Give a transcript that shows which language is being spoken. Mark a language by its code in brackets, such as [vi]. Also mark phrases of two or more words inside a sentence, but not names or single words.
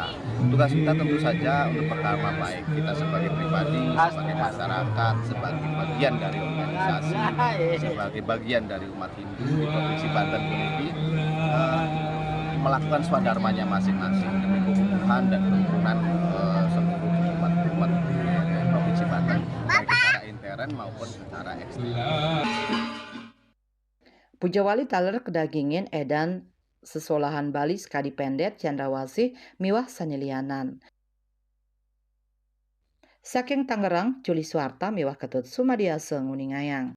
[id] Tugas kita tentu saja untuk pertama baik kita sebagai pribadi, sebagai masyarakat, sebagai bagian dari organisasi, sebagai bagian dari umat Hindu di Provinsi Banten ini melakukan swadharmanya masing-masing demi kebutuhan dan kerukunan seluruh umat Provinsi Banten baik secara intern maupun secara eksternal. [ban] Pujawali taler kedagingin edan sesolahan Bali sekadi pendet Cendrawasih miwah sanilianan. Saking Tangerang, Juli Suarta miwah ketut Sumadiasa Nguningayang.